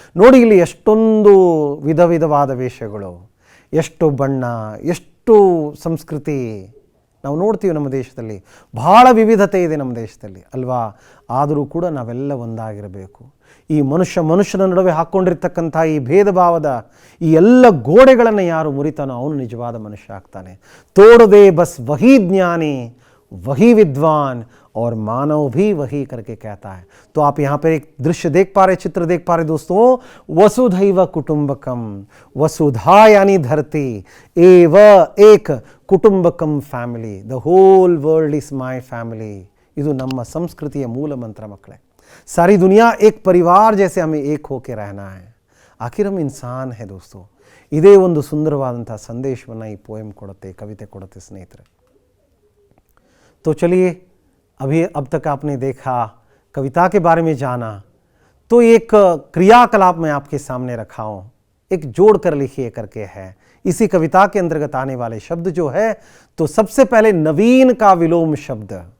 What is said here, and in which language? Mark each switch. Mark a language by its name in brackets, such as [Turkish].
[Kannada] ನೋಡಿ ಇಲ್ಲಿ ಎಷ್ಟೊಂದು ವಿಧವಾದ ವೇಷಗಳು, ಎಷ್ಟು ಬಣ್ಣ, ಎಷ್ಟು ಸಂಸ್ಕೃತಿ ನಾವು ನೋಡ್ತೀವಿ ನಮ್ಮ ದೇಶದಲ್ಲಿ. ಬಹಳ ವಿವಿಧತೆ ಇದೆ ನಮ್ಮ ದೇಶದಲ್ಲಿ ಅಲ್ವಾ. ಆದರೂ ಕೂಡ ನಾವೆಲ್ಲ ಒಂದಾಗಿರಬೇಕು. ಈ ಮನುಷ್ಯನ ನಡುವೆ ಹಾಕ್ಕೊಂಡಿರ್ತಕ್ಕಂಥ ಈ ಭೇದ ಭಾವದ ಈ ಎಲ್ಲ ಗೋಡೆಗಳನ್ನು ಯಾರು ಮುರಿತಾನೋ ಅವನು ನಿಜವಾದ ಮನುಷ್ಯ ಆಗ್ತಾನೆ. [Hindi] ತೋಡದೆ ಬಸ್ ವಹಿ ಜ್ಞಾನಿ वही विद्वान और मानव भी वही करके कहता है. तो आप यहाँ पर एक दृश्य देख पा रहे, चित्र देख पा रहे दोस्तों, वसुधैव कुटुंबकम. वसुधा यानी धरती, एव एक कुटुंबकम family, [English] The whole world is my family. [Kannada] ಇದು ನಮ್ಮ ಸಂಸ್ಕೃತಿಯ ಮೂಲ ಮಂತ್ರ ಮಕ್ಕಳೇ. [Hindi] सारी दुनिया एक परिवार जैसे हमें एक होके रहना है. आखिर हम इंसान है दोस्तों. [Kannada] ಇದೇ ಒಂದು ಸುಂದರವಾದಂಥ ಸಂದೇಶವನ್ನು ಈ ಪೋಯಮ್ ಕೊಡುತ್ತೆ, ಕವಿತೆ ಕೊಡುತ್ತೆ ಸ್ನೇಹಿತರೆ. [Hindi] तो चलिए, अब तक आपने देखा, कविता के बारे में जाना, तो एक क्रियाकलाप मैं आपके सामने रखा हूँ, एक जोड़ कर लिखिए करके है. इसी कविता के अंतर्गत आने वाले शब्द जो है, तो सबसे पहले नवीन का विलोम शब्द.